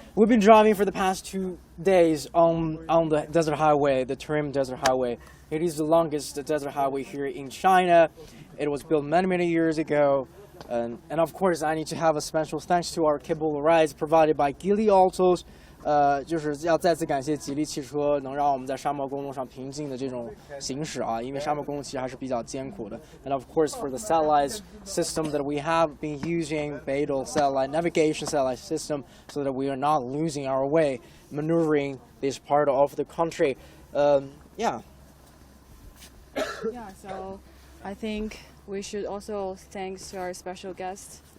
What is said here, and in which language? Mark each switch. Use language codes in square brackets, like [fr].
[en] We've been driving for the past 2 days on the desert highway, the Tarim Desert Highway. It is the longest desert highway here in China. It was built many years ago. And of course, I need to have a special thanks to our cable rides provided by Geely Autos. [zh] 就是要再次感谢吉利汽车，能让我们在沙漠公路上平静的这种行驶啊，因为沙漠公路其实还是比较艰苦的。 [en] And of course, for the satellite system that we have been using, Beidou satellite navigation satellite system, so that we are not losing our way maneuvering this part of the country. Yeah. Yeah, so I think we should also thanks to our special guest.